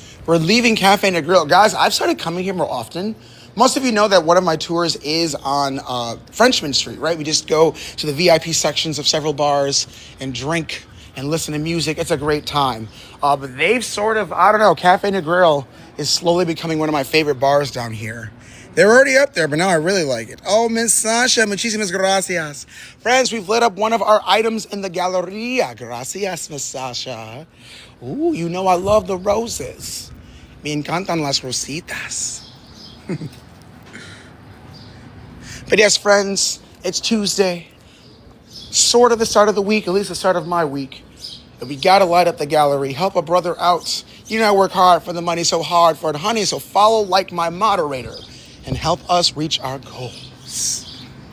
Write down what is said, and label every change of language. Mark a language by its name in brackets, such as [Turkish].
[English] We're leaving Cafe and Grill. Guys, I've started coming here more often. Most of you know that one of my tours is on Frenchman Street, right? We just go to the VIP sections of several bars and drink and listen to music. It's a great time. But they've sort of, I don't know, Cafe and Grill is slowly becoming one of my favorite bars down here. They're already up there, but now I really like it. [Spanish] Oh, Miss Sasha, muchísimas gracias. [English] Friends, we've lit up one of our items in the Galleria. Gracias, Miss Sasha. Ooh, you know I love the roses. [Spanish] Me encantan las rositas. [English] But yes, friends, it's Tuesday. Sort of the start of the week, at least the start of my week. And we gotta light up the gallery, help a brother out. You know I work hard for the money, so hard for it, honey. So follow like my moderator and help us reach our goals.